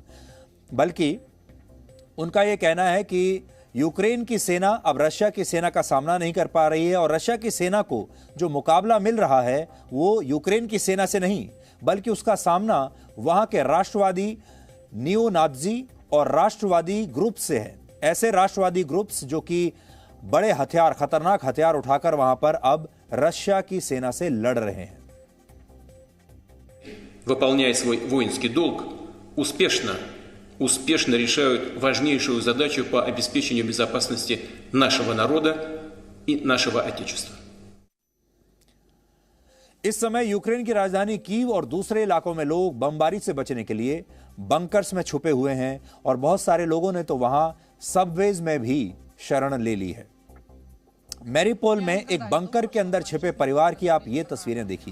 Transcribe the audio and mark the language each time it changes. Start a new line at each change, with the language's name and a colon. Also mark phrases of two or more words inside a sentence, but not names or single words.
Hindi: बल्कि उनका यह कहना है कि यूक्रेन की सेना अब रशिया की सेना का सामना नहीं कर पा रही है और रशिया की सेना को जो मुकाबला मिल रहा है वो यूक्रेन की सेना से नहीं, बल्कि उसका सामना वहां के राष्ट्रवादी
English: neo Nazi
Hindi: और राष्ट्रवादी ग्रुप से है। ऐसे राष्ट्रवादी ग्रुप्स जो कि बड़े हथियार, खतरनाक हथियार उठाकर वहां पर अब रशिया की सेना से लड़ रहे हैं।
Russian: Выполняя свой воинский долг, успешно решают важнейшую задачу по обеспечению безопасности нашего народа и нашего Отечества.
Hindi: इस समय यूक्रेन की राजधानी कीव और दूसरे इलाकों में लोग बमबारी से बचने के लिए बंकर्स में छुपे हुए हैं और बहुत सारे लोगों ने तो वहां सबवेज में भी शरण ले ली है। मैरीपोल में एक बंकर के अंदर छिपे परिवार की आप ये तस्वीरें देखिए।